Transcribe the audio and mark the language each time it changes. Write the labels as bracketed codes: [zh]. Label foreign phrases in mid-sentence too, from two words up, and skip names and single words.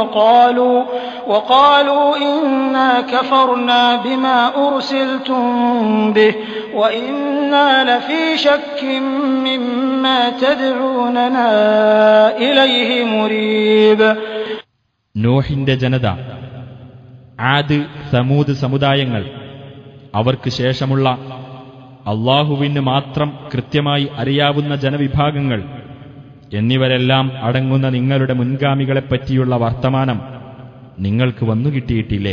[ar] وقالوا إنا كفرنا بما أرسلتم به وإنا لفي شك مما تدعوننا إليه مريب. [ml] നോഹിന്റെ ജനത, ആദ്, സമൂദ് സമുദായങ്ങൾ, അവർക്ക് ശേഷമുള്ള അല്ലാഹുവിന് മാത്രം കൃത്യമായി അറിയാവുന്ന ജനവിഭാഗങ്ങൾ എന്നിവരെല്ലാം അടങ്ങുന്ന നിങ്ങളുടെ മുൻഗാമികളെപ്പറ്റിയുള്ള വർത്തമാനം നിങ്ങൾക്ക് വന്നുകിട്ടിയിട്ടില്ലേ?